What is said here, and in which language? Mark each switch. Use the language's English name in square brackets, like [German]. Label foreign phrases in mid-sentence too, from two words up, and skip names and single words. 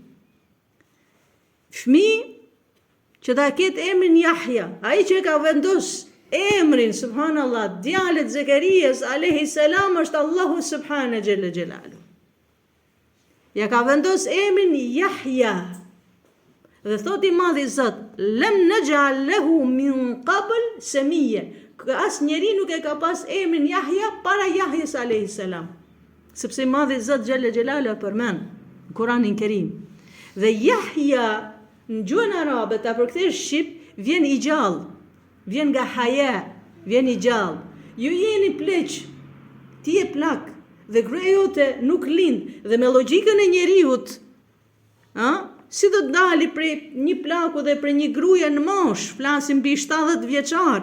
[Albanian] Fëmijë që ta ketë emrin Yahya, ai që ka vendos emrin subhanallahu djalit Zekerias [Arabic] عليه السلام [Albanian] është Allahu [Arabic] سبحانه جل جلاله. [Albanian] Ja ka vendos emrin Yahya. Dhe thot i madhi Zot, [Arabic] لم نجعل له من قبل سميا. [Albanian] As njeri nuk e ka pas emrin Yahya para Yahjes [Arabic] عليه السلام. [Albanian] Sepse i madhi Zot [Arabic] جل جلاله [Albanian] përmend në Kur'anin Kerim. Dhe Yahya në gjuhën arabe ta përkthesh shqip vjen i gjallë. Vjen nga haya, vjen i gjallë. Ju jeni pleq, ti je plak dhe gruaja jote nuk lind dhe me logjikën e njeriut, si do të dali prej një plaku dhe prej një gruaje në mosh, flasim mbi 70 vjeçar.